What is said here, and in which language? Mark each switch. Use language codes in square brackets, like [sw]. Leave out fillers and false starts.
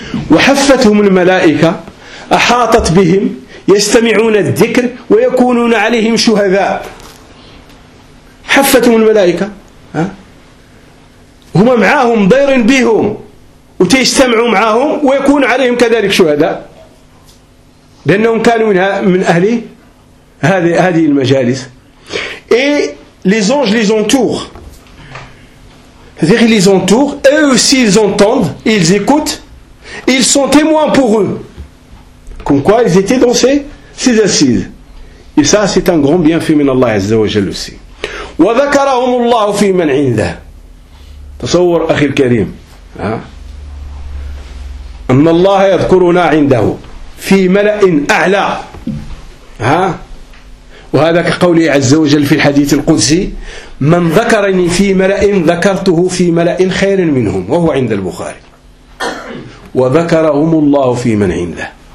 [ar] وحفتهم الملائكة أحاطت بهم يستمعون الذكر ويكونون عليهم شهداء. حفتهم الملائكة هما معاهم ضير بهم وتيستمعوا معاهم ويكون عليهم كذلك شهداء. لأنهم كانوا من أهل هذه المجالس. [fr] Et les anges les entourent. C'est-à-dire qu'ils les entourent, eux aussi ils entendent, ils écoutent, ils sont témoins pour eux. Comme quoi ils étaient dans ces assises. Et ça c'est un grand bienfait min Allah Azza wa Jalla aussi. [ar] وَذَكَرَهُمُ اللَّهُ فِي مَنْ عِنْدَهُ تصور أخي الكريم أن الله يذكرنا عنده في ملأ أعلى ها وهذا كقوله عز وجل في الحديث القدسي من ذكرني في ملأ ذكرته في ملأ خير منهم وهو عند البخاري وذكرهم الله في من عنده